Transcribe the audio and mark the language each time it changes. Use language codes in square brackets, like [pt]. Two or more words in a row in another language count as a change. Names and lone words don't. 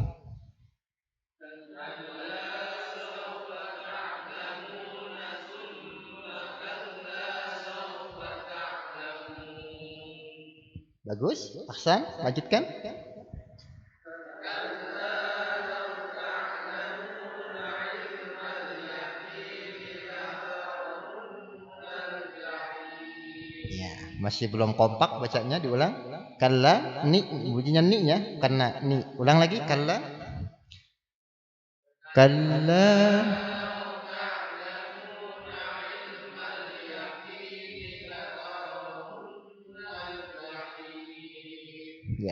[id] Bagus, ahsan, lanjutkan. Ya, masih belum kompak bacanya, diulang. Kalla, ni, bunyinya ni-nya, karena ni. Ulang lagi, kalla. Kalla. Ya.